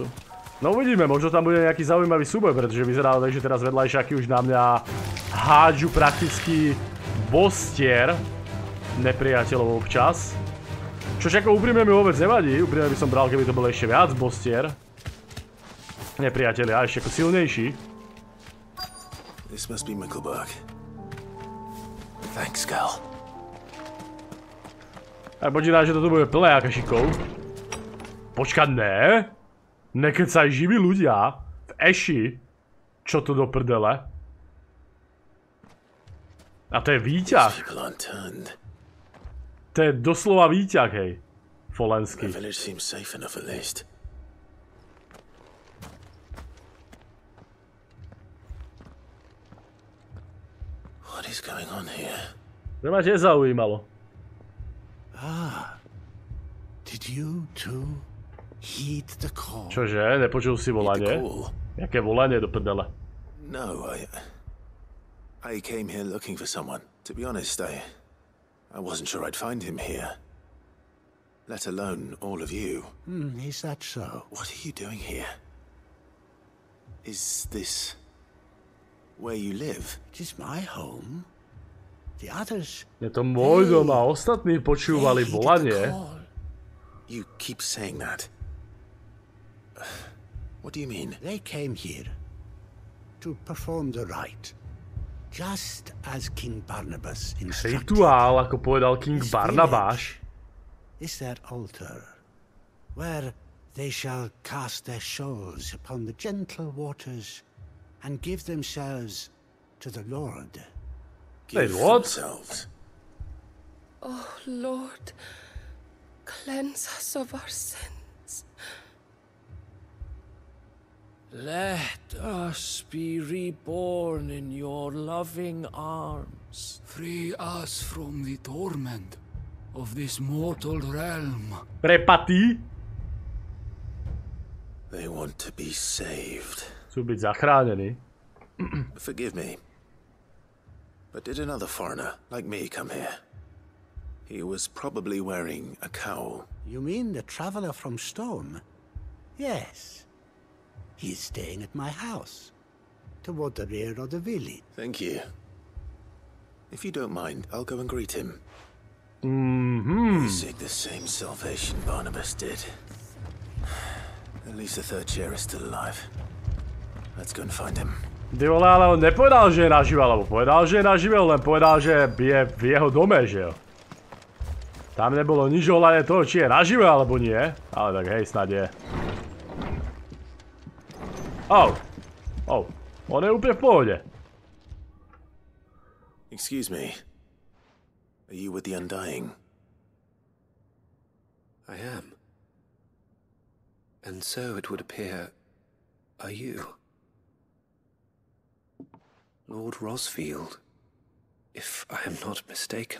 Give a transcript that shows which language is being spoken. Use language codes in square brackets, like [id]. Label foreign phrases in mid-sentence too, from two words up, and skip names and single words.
[sk] No uvidíme, možno tam bude nejaký zaujímavý súboj, pretože vyzerá tak, že teraz vedľajšaky už na mňa hádžu prakticky bostier nepriateľov občas. Čož ako úprimne mi vôbec nevadí, úprimne by som bral, keby to bolo ešte viac bostier. Nepriatelia, ešte ako silnejší. [en] This must be Nickelberg. Thanks, Gal. [sk] Aj počítam, že toto bude plné akašikov. Počkať, ne? Nekecaj živí ľudia v Ashi. Čo to do prdele? A to je výťah. To je doslova výťah, hej. Folenský. To ma tiež zaujímalo. Čože? Nepočul si volanie? Jaké volanie do prdele? [en] No, I came here looking for someone. To be honest, I wasn't sure I'd find him here. Let alone all of you. Is that so? What are you doing here? Is this where you live? It is my home. The others... [sk] Je to môj dom a ostatní počúvali volanie. [en] You keep saying that. What do you mean? They came here to perform the rite. Just as King Barnabas instructed. [sk] Rituál, ako povedal King Barnabas. [en] Is that altar where they shall cast their souls upon the gentle waters and give themselves to the Lord. Give themselves. Oh Lord, cleanse us of our sins. Let us be reborn in your loving arms. Free us from the torment of this mortal realm. [sk] Prepatí. [en] They want to be saved. [sk] Chcú byť zachránení. [en] Forgive me, but did another foreigner like me come here? He was probably wearing a cowl. You mean the traveler from Storm? Yes. He's staying at my house, toward the rear of the village. Thank you. If you don't mind, I'll go and greet him. We seek the same salvation Barnabas did. At least the third chair is still alive. Let's go and find him. [cs] Ty vole, [sk] ale on nepovedal, že je nažive, alebo povedal, že je nažive, len povedal, že je v jeho dome, [cs] že jo. [sk] Tam nebolo nič ohľadne toho, či je nažive, alebo nie. Ale tak hej, snad je. Oh. On je úplne v pohode. [en] Excuse me. Are you with the Undying? I am. And so it would appear, are you? Lord Rosfield, if I am not mistaken.